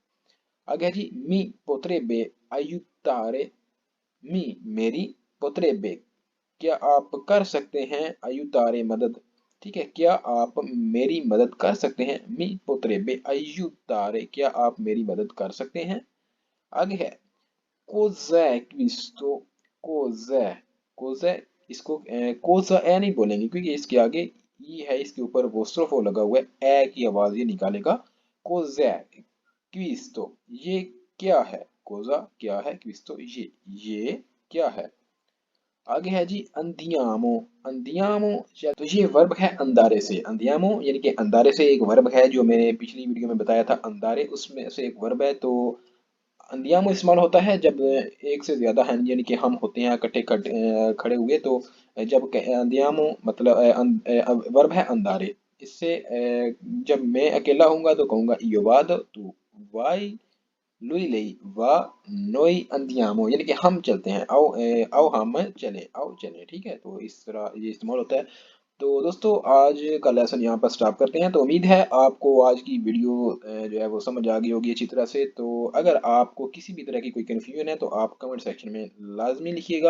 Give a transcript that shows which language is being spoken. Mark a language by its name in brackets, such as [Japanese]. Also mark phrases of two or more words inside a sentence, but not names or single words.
[Hindi] आगे है जी [Italian] mi potrebbe aiutare, [Hindi] मी मेरी, पोत्रेबे क्या आप कर सकते हैं, आयुतारे मदद, ठीक है, क्या आप मेरी मदद कर सकते हैं, [Italian] mi potrebbe aiutare [Hindi] क्या आप मेरी मदद कर सकते हैं। आगे है [Italian] cos'è questo, cos'è, cos'è, [Hindi] इसको cosa ए नहीं बोलेंगे क्योंकि इसके आगे ई है, इसके ऊपर वो लगा हुआ है, ए की आवाज ये निकालेगा। [Italian] cos'è questo, [Hindi] ये क्या है, cosa क्या है, questo ये क्या है। आगे है जी [Italian] andiamo, andiamo, [Hindi] तो ये वर्ब है अंदारे से, अंदियामो यानी कि अंदारे से एक वर्ब है, जो मैंने पिछली वीडियो में बताया था, अंदारे उसमें से एक वर्ब है। तो अंदियामो इस्तेमाल होता है जब एक से ज्यादा हैं, यानी कि हम होते हैं इकट्ठे खड़े हुए, तो जब अंदियामो मतलब वर्ब है अंदारे, इससे जब मैं अकेला हूंगा तो कहूंगा [Italian] io vado, तू vai, lui lei va, noi andiamo, [Hindi] यानी कि हम चलते हैं, आओ आओ हम चले, आओ चले। ठीक है, तो इस तरह ये इस्तेमाल होता है। तो दोस्तों आज का लेसन यहाँ पर स्टॉप करते हैं। तो उम्मीद है आपको आज की वीडियो जो है वो समझ आ गई होगी अच्छी तरह से। तो अगर आपको किसी भी तरह की कोई कन्फ्यूजन है तो आप कमेंट सेक्शन में लाजमी लिखिएगा।